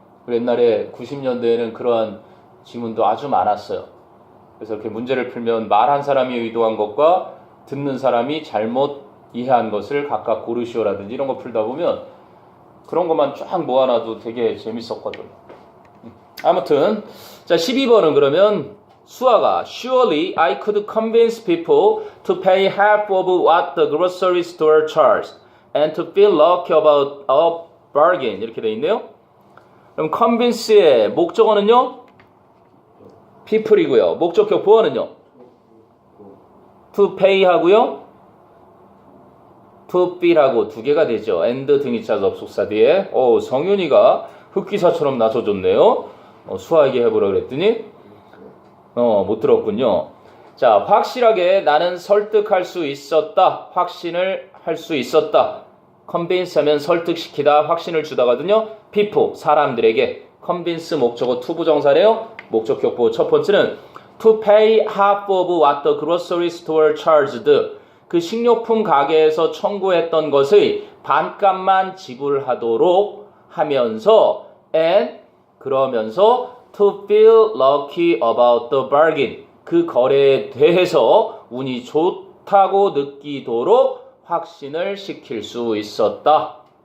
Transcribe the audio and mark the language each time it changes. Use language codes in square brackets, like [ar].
[ko] 옛날에 90년대에는 그러한 지문도 아주 많았어요. 그래서 이렇게 문제를 풀면 말한 사람이 의도한 것과 듣는 사람이 잘못 이해한 것을 각각 고르시오라든지 이런 거 풀다 보면 그런 것만 쫙 모아놔도 되게 재밌었거든요. 아무튼 자 12번은 그러면 수아가 [en] Surely I could convince people to pay half of what the grocery store charges and to feel lucky about a bargain [ko] 이렇게 돼 있네요. 그럼 convince의 목적어는요? people이고요. 목적격 보어는요? to pay 하고요. to feel하고 두 개가 되죠. and 등이차 접속사 뒤에 성윤이가 흑기사처럼 나서줬네요. 수아에게 해보라 그랬더니 못 들었군요. 자, 확실하게 나는 설득할 수 있었다. 확신을 할 수 있었다. convince 하면 설득시키다, 확신을 주다거든요. people, 사람들에게. convince 목적어 to 부정사네요. 목적격 보호 첫 번째는 [en] to pay half of what the grocery store charged. [ko] 그 식료품 가게에서 청구했던 것의 반값만 지불하도록 하면서 and 그러면서 [en] to feel lucky about the bargain. [ko] 그 거래에 대해서 운이 좋다고 느끼도록 확신을 시킬 수 있었다.